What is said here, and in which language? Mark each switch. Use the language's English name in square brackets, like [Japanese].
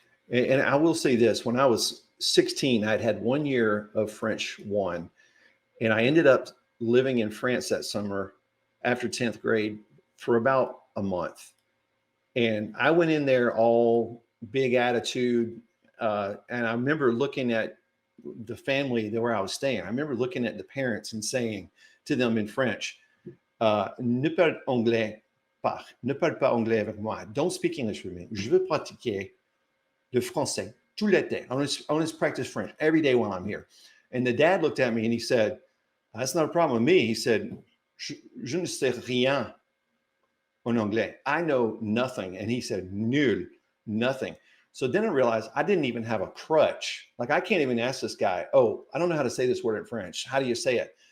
[English] And I will say this: when I was 16, I'd had 1 year of French one, and I ended up living in France that summer after 10th grade for about a month. And I went in there all big attitude. And I remember looking at the family where I was staying. I remember looking at the parents and saying to them in French, [French] ne parle anglais pas, ne parle pas anglais avec moi. [English] Don't speak English with me. [French] Je veux pratiquer le français tout l'été. [English] I want to practice French every day while I'm here. And the dad looked at me and he said, that's not a problem with me. He said, [French] je ne sais rien en anglais. [English] I know nothing. And he said, nul, nothing. So then I realized I didn't even have a crutch. Like, I can't even ask this guy, oh, I don't know how to say this word in French. How do you say it?